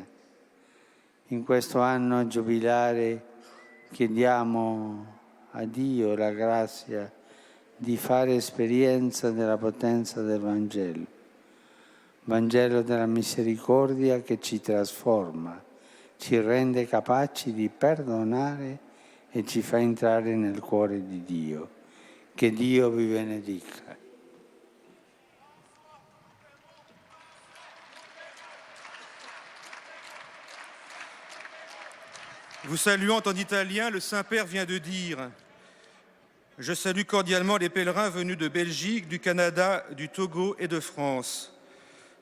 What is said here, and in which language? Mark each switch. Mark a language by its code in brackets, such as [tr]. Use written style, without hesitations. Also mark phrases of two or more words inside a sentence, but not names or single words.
[it] In questo anno giubilare chiediamo a Dio la grazia di fare esperienza della potenza del Vangelo, Vangelo della misericordia che ci trasforma, ci rende capaci di perdonare e ci fa entrare nel cuore di Dio. Che Dio vi benedica. [fr] Vous saluant en italien, le Saint-Père vient de dire « Je salue cordialement les pèlerins venus de Belgique, du Canada, du Togo et de France.